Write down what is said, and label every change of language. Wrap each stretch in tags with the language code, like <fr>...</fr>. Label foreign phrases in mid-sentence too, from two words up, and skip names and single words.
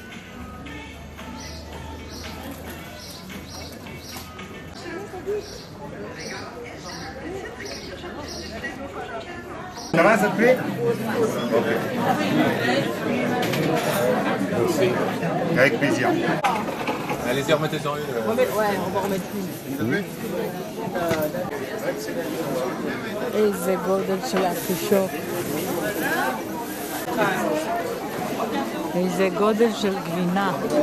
<fr>Ça va, ça te plaît? Ok. Merci. Avec plaisir. Allez-y, remettez-en une. Ouais, on va remettre une.</fr> <he>איזה גודל של הפישות. איזה גודל של גבינה.</he>